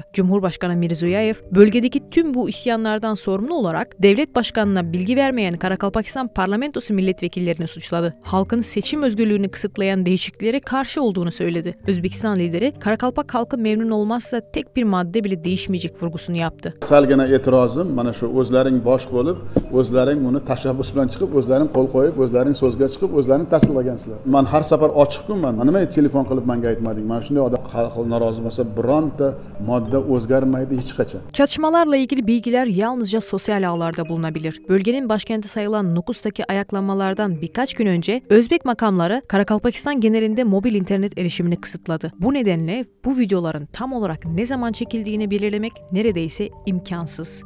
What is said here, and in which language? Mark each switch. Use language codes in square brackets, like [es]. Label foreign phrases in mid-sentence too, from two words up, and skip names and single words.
[tr] Cumhurbaşkanı Mirziyoyev, bölgedeki tüm bu isyanlardan sorumlu olarak devlet başkanına bilgi vermeyen Karakalpakistan parlamentosu milletvekillerini suçladı. Halkın seçim özgürlüğünü kısıtlayan değişikliklere karşı olduğunu söyledi. Özbekistan lideri Karakalpak halkı memnun olmazsa tek bir madde bile değişmeyecek vurgusunu yaptı. [uz] Salgina e'tirozim mana shu o'zlaring bosh bo'lib, o'zlaring buni tashabbus bilan chiqib, o'zlaring qo'l qo'yib, o'zlaring so'zga chiqib, o'zlaring tasdiqlagansizlar. Men har safar ochiqman. Nima telefon qilib menga aytmading? Men shunday odam xalq norozi bo'lsa, bironta modda o'zgarmaydi hech qachon. [tr] Çatışmalarla ilgili bilgiler yalnızca sosyal ağlarda bulunabilir. Bölgenin başkenti sayılan Nukus'taki ayaklanmalardan birkaç gün önce Özbek makamları Karakalpakistan genelinde mobil internet erişimini kısıtladı. Bu nedenle bu videoların tam olarak ne zaman çekildiğini belirlemek neredeyse imkansız.